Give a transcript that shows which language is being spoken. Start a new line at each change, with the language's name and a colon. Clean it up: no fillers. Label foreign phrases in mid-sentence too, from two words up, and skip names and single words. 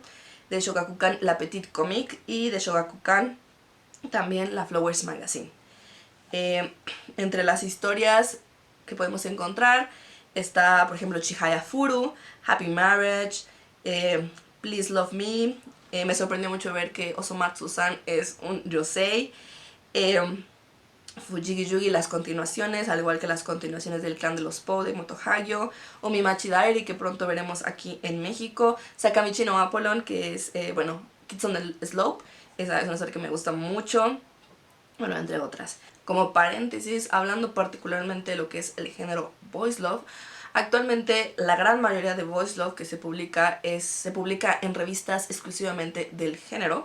Spanish: De Shogakukan La Petite Comique y de Shogakukan también la Flowers Magazine. Entre las historias que podemos encontrar está, por ejemplo, Chihaya Furu, Happy Marriage, Please Love Me. Me sorprendió mucho ver que Osomatsu-san es un Yosei. Fujigi Yugi, las continuaciones, al igual que las continuaciones del clan de los Po de Motohagyo, Omimachi Diary, que pronto veremos aquí en México, Sakamichi no Apollon, que es, Kids on the Slope, esa es una serie que me gusta mucho, bueno, entre otras. Como paréntesis, hablando particularmente de lo que es el género
English: Boys Love,
Spanish: actualmente la gran mayoría de
English: Boys Love
Spanish: que se publica en revistas exclusivamente del género.